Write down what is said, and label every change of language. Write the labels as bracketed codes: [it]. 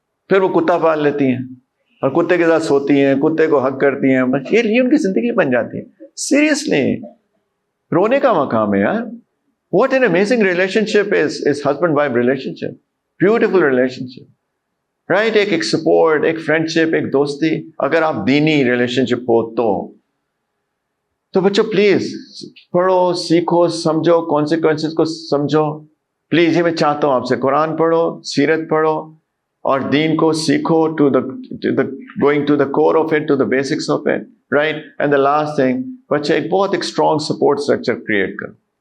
[ur] پھر وہ کتا پال لیتی ہیں اور کتے کے ساتھ سوتی ہیں, کتے کو حق کرتی ہیں. یہ ان کی زندگی بن جاتی ہے. سیریسلی رونے کا مقام ہے یار. [en] What an amazing relationship is husband-wife relationship. Beautiful relationship. Right? [ur] ایک سپورٹ, ایک فرینڈشپ, ایک دوستی. اگر آپ دینی ریلیشنشپ ہو تو بچوں پلیز پڑھو, سیکھو, سمجھو, کانسیکوینسز کو سمجھو. پلیز یہ میں چاہتا ہوں آپ سے, قرآن پڑھو, سیرت پڑھو اور دین کو سیکھو, [en] going to the core of it, [ur] to the basics of it. [en] Right? And the last thing, [ur] بچے ایک بہت [en] strong support structure create کرو.